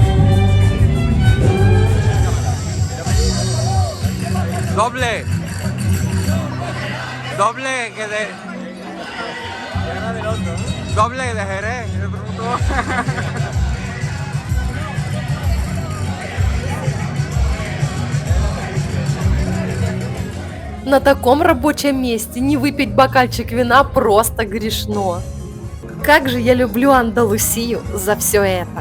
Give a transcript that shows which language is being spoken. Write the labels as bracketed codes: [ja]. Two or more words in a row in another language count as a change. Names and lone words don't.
[es] Doble. Doble que de. Doble de Jerez. Me preguntó. [ru] На таком рабочем месте не выпить бокальчик вина просто грешно. Как же я люблю Андалусию за все это.